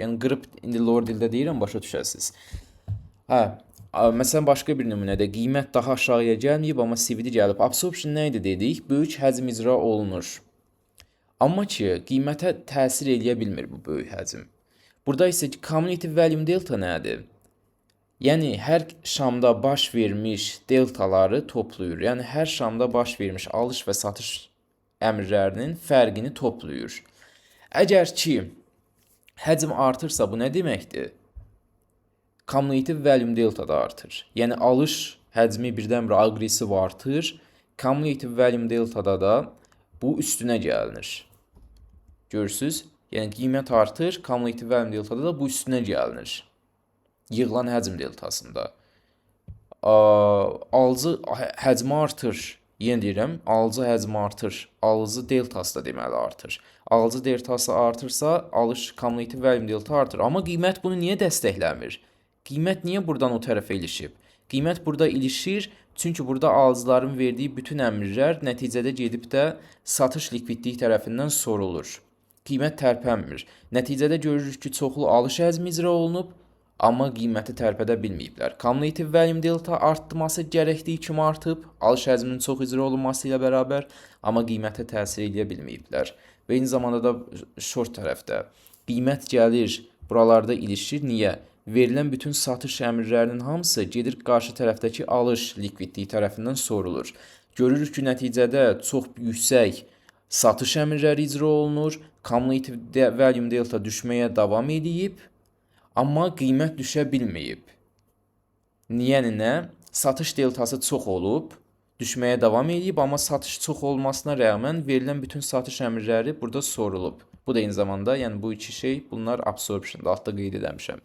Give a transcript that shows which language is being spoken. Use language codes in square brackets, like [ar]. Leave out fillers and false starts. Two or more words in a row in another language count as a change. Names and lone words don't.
[az] Yəni qırıb indi lower dildə deyirəm, başa düşəsiniz. Məsələn başqa bir nümunədə qiymət daha aşağıya gəlməyib, amma CVD gəlib. Absorption nə idi dedik? Böyük həcm icra olunur. Amma ki qiymətə təsir eləyə bilmir bu böyük həcm. Burada isə [en] cumulative volume delta [az] nədir? Yəni hər şamda baş vermiş deltaları toplayır. Yəni hər şamda baş vermiş alış və satış əmrlərinin fərqini toplayır. Əgər ki həcm artırsa bu nə deməkdir? [en] Cumulative volume delta [az] da artır. Yəni alış həcmi birdən-birə aqressiv artır. [en] Cumulative volume deltada [az] da bu üstünə gəlinir. Görürsüz? Yəni qiymət artır, [en] cumulative volume deltada [az] da bu üstünə gəlinir. Yığılan həcm deltasında. Alıcı həcmi artır. Yenə deyirəm, alıcı həcmi artır. Alıcı deltası da deməli artır. Alıcı deltası artırsa, alış [en] cumulative volume delta [az] artır. Amma qiymət bunu niyə dəstəkləmir? Qiymət niyə buradan o tərəfə ilişib? Qiymət burada ilişir, çünki burada alıcıların verdiyi bütün əmrlər nəticədə gedib də satış likvidliyi tərəfindən sorulur. Qiymət tərpənmir. Nəticədə görürük ki, çoxlu alış həcmi icra olunub, amma qiyməti tərpədə bilməyiblər. [en] Cumulative volume delta [az] artması gərəkdiyi kimi artıb, alış həcminin çox icra olunması ilə bərabər, amma qiymətə təsir edə bilməyiblər. Və eyni zamanda da short tərəfdə qiymət gəlir, buralarda ilişir. Niyə? Verilən bütün satış əmrlərinin hamısı gedir qarşı tərəfdəki alış likvidliyi tərəfindən sorulur. Görürük ki, nəticədə çox yüksək satış əmrləri icra olunur, [en] cumulative volume delta [az] düşməyə davam edib, amma qiymət düşə bilməyib. Yəni nə? Satış deltası çox olub, düşməyə davam edib, amma satış çox olmasına rəğmən verilən bütün satış əmrləri burada sorulub. Bu da eyni zamanda, yəni bu iki şey, bunlar absorption-da, altda qeyd edəmişəm.